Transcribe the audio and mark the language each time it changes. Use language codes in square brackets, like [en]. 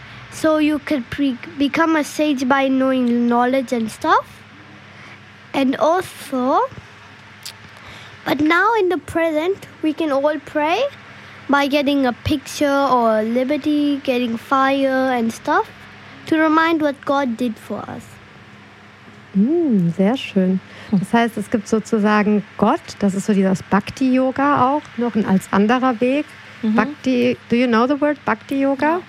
[en] So you could become a sage by knowing knowledge and stuff. And also, but now in the present, we can all pray by getting a picture or liberty, getting fire and stuff to remind what God did for us. [de] Sehr schön. Das heißt, es gibt sozusagen Gott, das ist so dieses Bhakti-Yoga auch, noch ein als anderer Weg. [en] Bhakti, do you know the word Bhakti-Yoga?